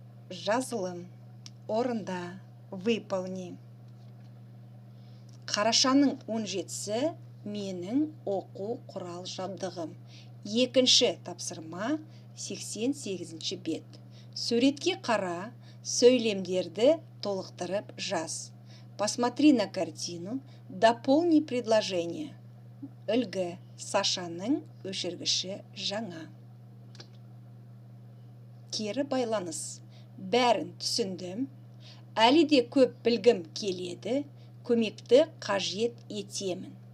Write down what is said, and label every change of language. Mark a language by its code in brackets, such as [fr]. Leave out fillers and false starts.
[kk] Жазылым. Орында. Выполни. Қарашаның 17-сі менің оқу құрал жабдығым. Екінші тапсырма 88-ші бет. Суретке қара, сөйлемдерді толықтырып жаз. [ru] Посмотри на картину, дополни предложение. [kk] Үлгі, Сашаның өшіргіші жаңа. Кері байланыс. Бәрін түсіндім. Әлі де көп білгім келеді. Көмекті қажет етемін.